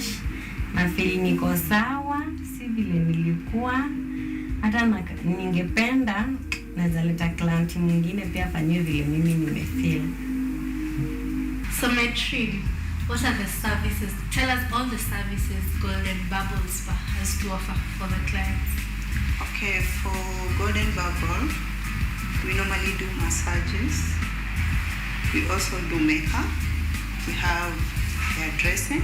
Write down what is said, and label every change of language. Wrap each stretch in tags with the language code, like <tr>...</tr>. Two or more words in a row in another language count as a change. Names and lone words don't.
<sw>Na feel niko sawa, si vile nilikuwa. Hata ningependa naweza leta client mwingine pia afanywe vile mimi nimefeel.</sw> <en>So Maitri, what are the services? Tell us all the services Golden Bubble Spa has to offer for the clients. Okay, for Golden Bubble, we normally do massages. We also do makeup. We have hairdressing.</en>